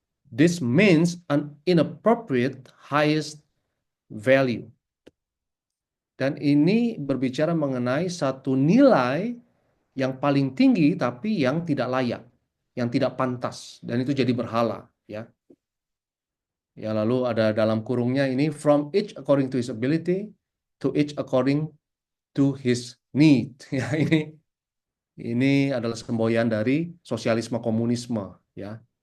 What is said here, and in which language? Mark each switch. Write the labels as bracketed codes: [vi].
[en] This means an inappropriate highest value. [id] Dan ini berbicara mengenai satu nilai yang paling tinggi tapi yang tidak layak, yang tidak pantas, dan itu jadi berhala, ya. Ya, lalu ada dalam kurungnya ini, [en] from each according to his ability, to each according to his need. [id] Ya, ini adalah semboyan dari sosialisme komunisme, ya.